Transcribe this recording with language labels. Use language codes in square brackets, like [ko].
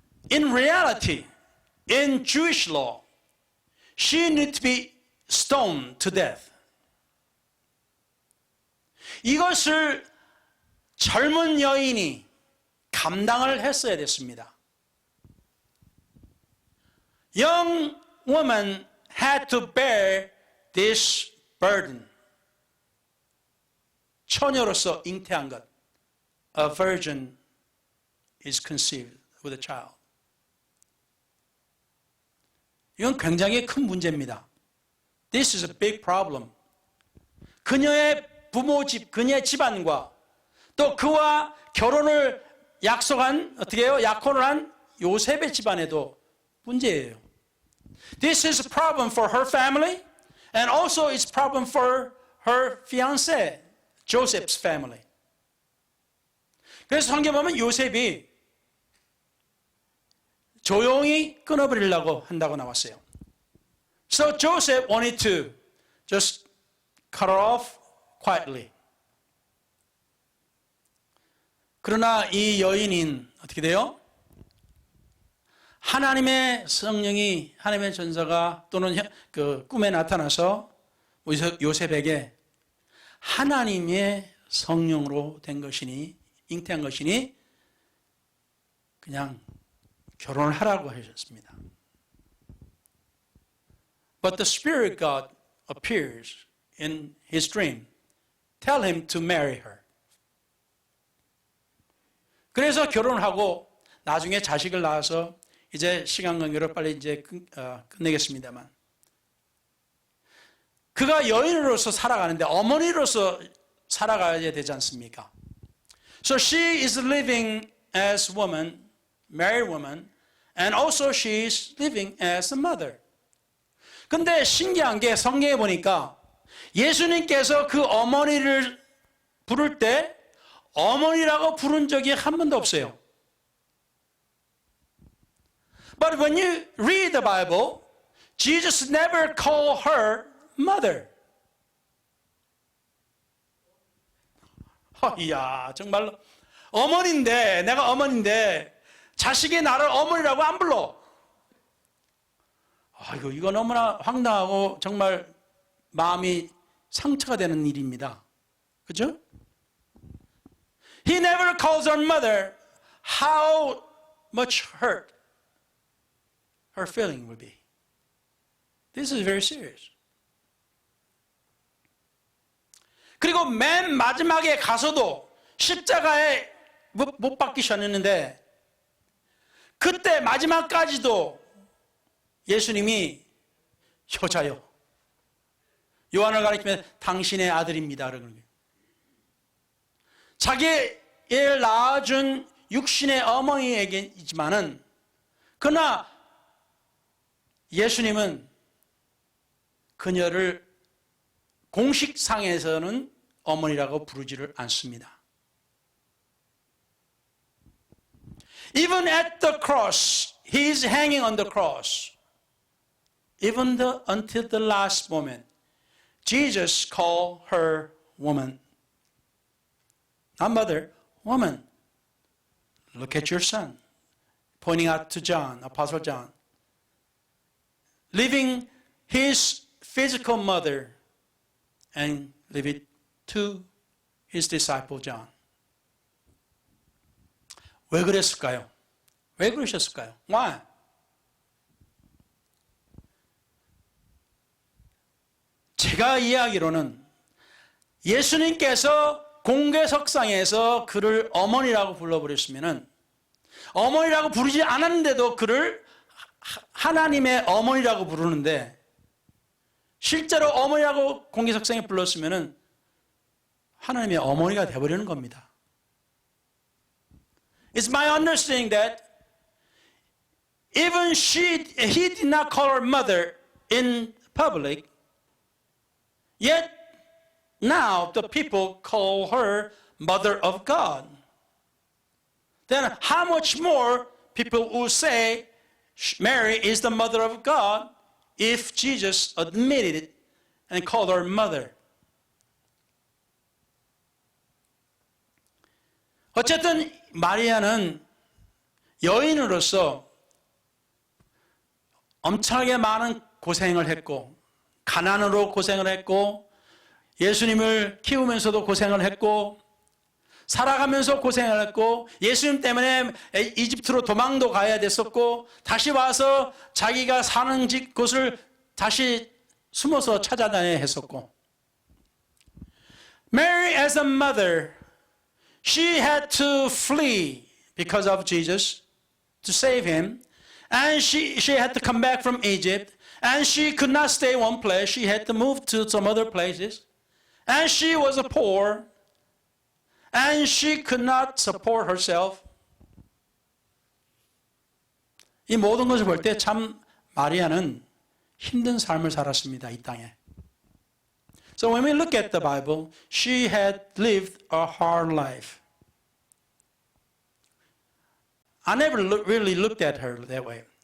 [en] In reality, in Jewish law, she needs to be stoned to death. [ko] 이것을 젊은 여인이 감당을 했어야 됐습니다. [en] Young woman had to bear this burden. [ko] 처녀로서 잉태한 것. [en] A virgin is conceived with a child. [ko] 이건 굉장히 큰 문제입니다. [en] This is a big problem. [ko] 그녀의 부모 집, 그녀의 집안과 또 그와 결혼을 약속한, 어떻게 해요? 약혼을 한 요셉의 집안에도 문제예요. [en] This is a problem for her family and also it's a problem for her fiancé, Joseph's family. [ko] 그래서 성경 보면 요셉이 조용히 끊어버리려고 한다고 나왔어요. [en] So Joseph wanted to just cut her off quietly. [ko] 그러나 이 여인인 어떻게 돼요? 하나님의 성령이, 하나님의 전사가 또는 그 꿈에 나타나서 요셉에게 하나님의 성령으로 된 것이니, 잉태한 것이니 그냥 결혼을 하라고 하셨습니다. [en] But the Spirit God appears in his dream. Tell him to marry her. [ko] 그래서 결혼하고 나중에 자식을 낳아서 이제 시간 관계로 빨리 이제 끝내겠습니다만 그가 여인으로서 살아가는데 어머니로서 살아가야 되지 않습니까? [en] So she is living as woman, married woman, and also she is living as a mother. [ko] 근데 신기한 게 성경에 보니까 예수님께서 그 어머니를 부를 때 어머니라고 부른 적이 한 번도 없어요. [en] But when you read the Bible, Jesus never called her mother. [ko] 이야, 정말로 어머니인데, 내가 어머니인데 자식이 나를 어머니라고 안 불러. 아이고, 이거 너무나 황당하고 정말 마음이 상처가 되는 일입니다. 그죠? [en] He never calls her mother. How much hurt her feeling will be. This is very serious. [ko] 그리고 맨 마지막에 가서도 십자가에 못 박히셨는데 그때 마지막까지도 예수님이 여자요. 요한을 가리키면 당신의 아들입니다. 그러는 거예요. 자기를 낳아준 육신의 어머니에게이지만은 그러나 예수님은 그녀를 공식상에서는 어머니라고 부르지를 않습니다. [en] Even at the cross, he is hanging on the cross. Even until the last moment, Jesus called her woman. Not mother, woman. Look at your son. Pointing out to John, Apostle John. Leaving his physical mother and leave it to his disciple John. [ko] 왜 그랬을까요? 왜 그러셨을까요? [en] Why? [ko] 제가 이해하기로는 예수님께서 공개석상에서 그를 어머니라고 불러버렸으면은 어머니라고 부르지 않았는데도 그를 하나님의 어머니라고 부르는데 실제로 어머니라고 공개석상에 불렀으면은 하나님의 어머니가 되어버리는 겁니다. [en] It's my understanding that even he did not call her mother in public, yet now the people call her Mother of God. Then how much more people will say Mary is the Mother of God if Jesus admitted it and called her mother. [ko] 어쨌든 마리아는 여인으로서 엄청나게 많은 고생을 했고 가난으로 고생을 했고 예수님을 키우면서도 고생을 했고 살아가면서 고생을 했고 예수님 때문에 이집트로 도망도 가야 됐었고 다시 와서 자기가 사는 곳을 다시 숨어서 찾아다녀야 했었고 [en] Mary as a mother, she had to flee because of Jesus to save him and she had to come back from Egypt And she could not stay one place. She had to move to some other places. And she was poor. And she could not support herself. [ko] 이 모든 것을 볼 때 참 마리아는 힘든 삶을 살았습니다. 이 땅에. [en] So when we look at the Bible, she had lived a hard life. I never really looked at her that way.